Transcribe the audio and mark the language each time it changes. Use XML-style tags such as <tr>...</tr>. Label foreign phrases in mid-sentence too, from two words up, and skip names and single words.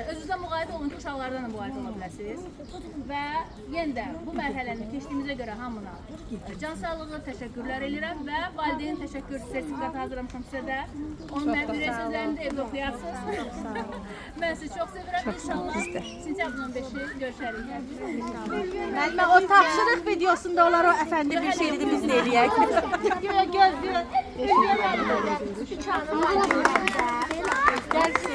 <az>Özünüzdən müğayət olun ki, uşaqlardan da müğayət ola biləsiniz. Və yenə də bu mərhələni keçdiyimizə görə hamına can sağlığı təşəkkürlər edirəm və valideyn təşəkkür sertifikatı hazırlamışam sizə də. Onun mən ürək sözlərini də evdə oxuyarsınız. Mən sizi çox sevirəm. İnşallah sentyabrın 15-i görüşərik. Müəllimə o tapşırıq videosunda olar o</az> <tr>efendim bir şey dedi</tr> <az>biz ne eləyək? Gəlsin.</az>